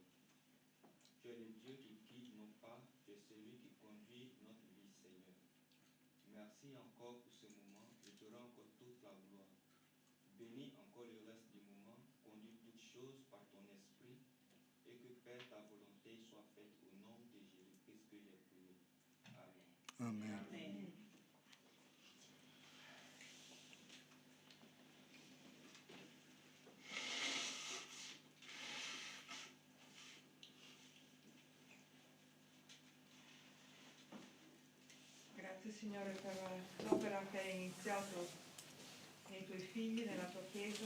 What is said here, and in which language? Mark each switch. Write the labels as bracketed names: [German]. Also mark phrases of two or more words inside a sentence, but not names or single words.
[French] Tu es le Dieu qui guide nos pas, tu es celui qui conduit notre vie, Seigneur. Merci encore pour ce moment, je te rends encore toute la gloire. Bénis encore le reste du moment, conduis toutes choses par ton esprit, et que Père, ta volonté soit faite au nom de Jésus-Christ que j'ai prié. Amen. Amen. Amen. [Italian] Grazie Signore per l'opera che hai iniziato nei tuoi figli, nella tua Chiesa.